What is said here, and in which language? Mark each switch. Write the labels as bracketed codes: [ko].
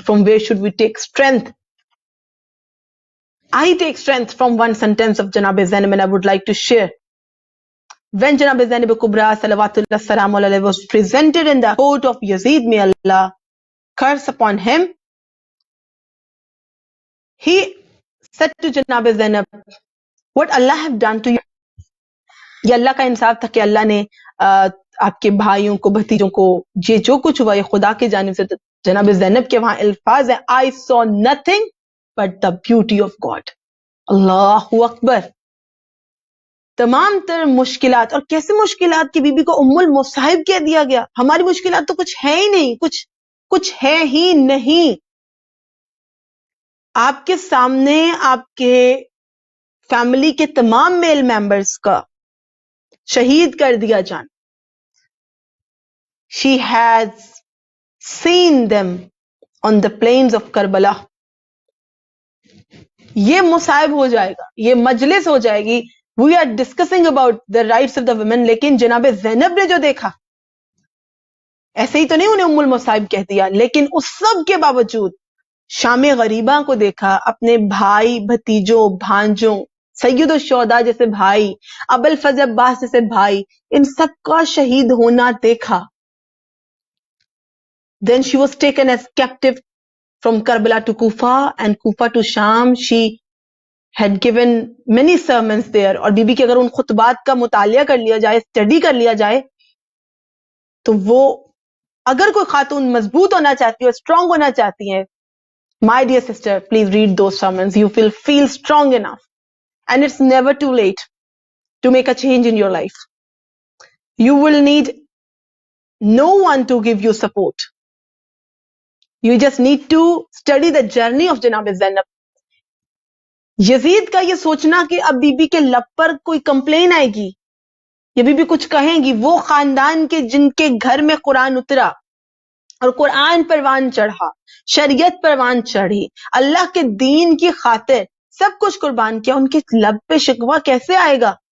[en] From where should we take strength? I take strength from one sentence of Janab Zainab, and I would like to share. When Janab Zainab Kubra [ar] salawatullah salam alayhi [en] was presented in the court of Yazid, may Allah curse upon him, he said to Janab Zainab, what Allah have done to you? [ur] یہ اللہ کا انصاف تھا کہ اللہ نے آپ کے بھائیوں کو, بھتیجوں کو, یہ جو کچھ ہوا یہ خدا کی جانب سے. جناب زینب کے وہاں الفاظ ہیں, [en] I saw nothing but the beauty of God. [ur] اللہ اکبر. تمام تر مشکلات, اور کیسے مشکلات کی بی بی کو ام المصائب کہہ دیا گیا. ہماری مشکلات تو کچھ ہے ہی نہیں, کچھ ہے ہی نہیں. آپ کے سامنے آپ کے فیملی کے تمام میل ممبرز کا شہید کر دیا جان. [en] She has seen them on the plains of Karbala. [ur] یہ مصائب ہو جائے گا, یہ مجلس ہو جائے گی. [en] We are discussing about the rights of the women, [ur] لیکن جناب زینب نے جو دیکھا, ایسے ہی تو نہیں انہیں ام المصائب کہہ دیا, لیکن اس سب کے باوجود شام غریبہ کو دیکھا, اپنے بھائی, بھتیجوں, بھانجوں, سید الشہداء جیسے بھائی, ابو الفضل عباس جیسے بھائی, ان سب کا شہید ہونا دیکھا. [en] Then she was taken as captive from Karbala to Kufa, and Kufa to Sham. She had given many sermons there. [ur] اور بی بی کے اگر ان خطبات کا مطالعہ کر لیا جائے, اسٹڈی کر لیا جائے, تو وہ, اگر کوئی خاتون مضبوط ہونا چاہتی ہے, اسٹرانگ ہونا چاہتی ہے, [en] my dear sister, please read those sermons. You will feel strong enough. And it's never too late to make a change in your life. You will need no one to give you support. You just need to study the journey of Janab Zainab. [ur] یزید کا یہ سوچنا کہ اب be be کے لب پر کوئی complain آئے گی, یا بی بی کچھ کہیں گی, وہ خاندان کے جن کے گھر میں قرآن اترا اور قرآن پروان چڑھا, شریعت پروان چڑھی, اللہ کے دین کی خاطر سب کچھ قربان کیا, ان کے لب پہ شکوہ کیسے آئے گا؟